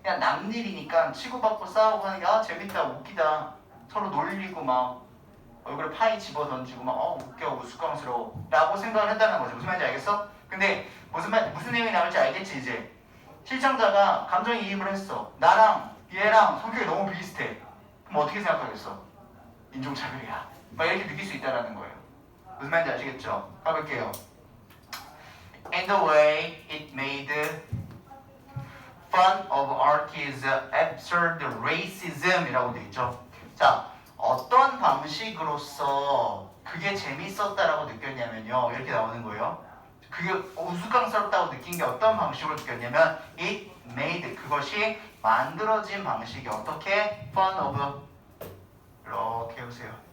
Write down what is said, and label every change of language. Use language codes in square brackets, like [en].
[ko] 그냥 남일이니까 치고받고 싸우고 하는 게 재밌다, 웃기다, 서로 놀리고 막 얼굴에 파이 집어 던지고 막 웃겨, 우스꽝스러워 라고 생각을 했다는 거죠. 무슨 말인지 알겠어? 근데 무슨 내용이 나올지 알겠지 이제? 시청자가 감정이입을 했어. 나랑 얘랑 성격이 너무 비슷해. 그럼 어떻게 생각하겠어? 인종차별이야. 막 이렇게 느낄 수 있다는 거예요. 무슨 말인지 아시겠죠? 가볼게요. [en] And the way it made fun of Artie's absurd racism [ko] 이라고 되어 있죠. 자, 어떤 방식으로서 그게 재밌었다라고 느꼈냐면요. 이렇게 나오는 거예요. 그게 우스꽝스럽다고 느낀 게 어떤 방식으로 느꼈냐면 [en] it made, [ko] 그것이 만들어진 방식이 어떻게? [en] fun of, [ko] 이렇게 해보세요.